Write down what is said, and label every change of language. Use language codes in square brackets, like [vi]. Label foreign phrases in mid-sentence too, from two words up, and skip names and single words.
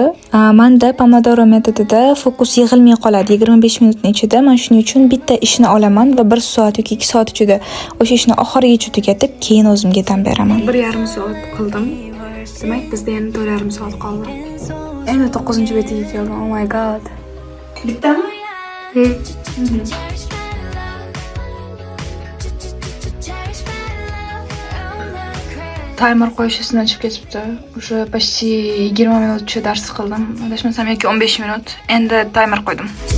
[uz] Menda Pomodoro metodida fokus yig'ilmay qoladi 25 minutning ichida. Men shuning uchun bitta ishni olaman va 1 soat yoki 2 soat ichida o'sha ishni oxirigacha tugatib, keyin o'zimga dam beraman. 1,5 soat qildim. Demak, bizda endi 4,5 soat qoldi. Endi 9-betiga keldim. [en] Oh my god. [uz] Bittami? Timer qo'yish esdan chiqib ketibdi. O'sha почти 20 minutcha dars qildim. Adashmasam yoki 15 minut. Endi timer qo'ydim.